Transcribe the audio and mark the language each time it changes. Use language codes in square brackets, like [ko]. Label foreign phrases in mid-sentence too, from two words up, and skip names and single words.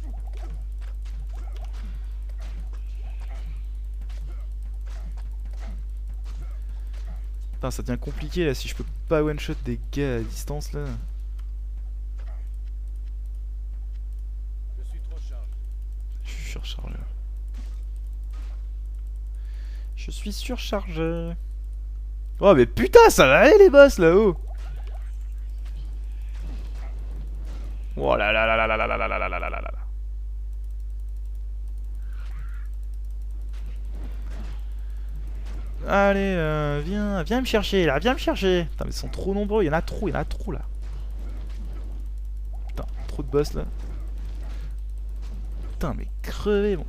[fr] Putain, ça devient compliqué là si je peux pas [en] one shot [fr] des gars à distance là. Je suis trop chargé. suis rechargé. Je suis surchargé. Oh mais putain, ça va aller les boss là-haut. Oh là là là là là là là là là là là là là. Allez, viens me chercher là, viens me chercher. Putain, mais ils sont trop nombreux, il y en a trop là. Putain, trop de boss là. Putain, mais crevez bon.